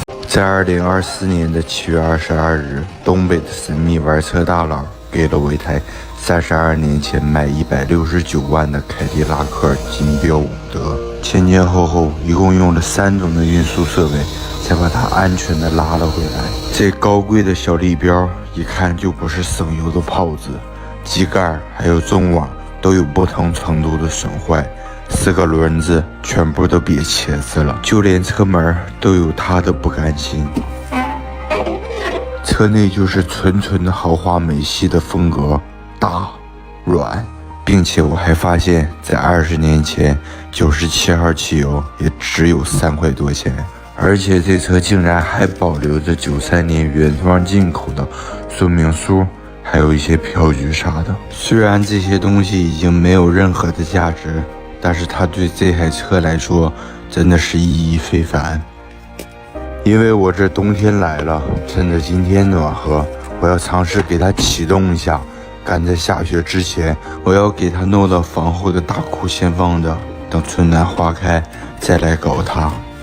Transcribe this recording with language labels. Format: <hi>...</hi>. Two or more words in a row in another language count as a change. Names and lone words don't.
<zh>在2024年的7月22日，東北的神秘玩车大佬給了我一台32年前賣169萬的凱迪拉克金標伍德，前前後後一共用了3種的運輸設備，才把它安全的拉了回來。這高貴的小立標一看就不是省油的炮子，機蓋還有中網都有不同程度的損壞，4個輪子全部都癟茄子了，就連車門都有它的不甘心。車內就是純纯的豪華美系的風格，大軟，並且我還發現在20年前97號汽油也只有3塊多錢，而且這車竟然還保留着93年原裝進口的說明書，還有一些票據啥的。雖然這些東西已經沒有任何的價值，但是它對這台車來說真的是意義非凡。因為我這冬天來了，趁着今天暖和，我要嘗試給它啟動一下，趕在下雪之前，我要給它弄到房後的大庫先放着，等春暖花開再來搞它。</zh>